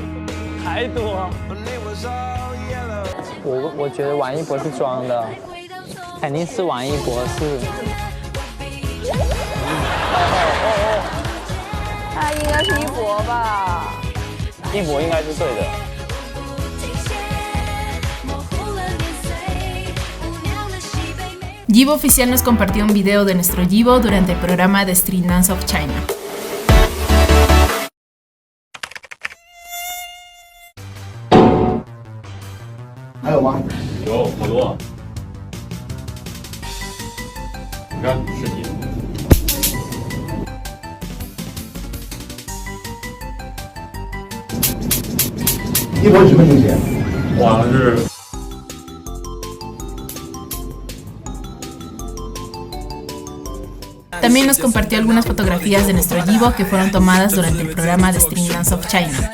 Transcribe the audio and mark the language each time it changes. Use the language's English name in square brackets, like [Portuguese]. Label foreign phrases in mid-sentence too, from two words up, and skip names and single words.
[Chinese] 太多。我觉得王一博是装的，肯定是王一博是。他应该是一博吧？一博应该是对的。 [Spanish] Yibo Oficial nos compartió un video de nuestro Yibo durante el programa de Street Dance of China. [Chinese] 还有吗？有好多，你看尸体。一博什么情节？我好像是。 [Spanish] También nos compartió algunas fotografías de nuestro Yibo que fueron tomadas durante el programa de Street Dance of China.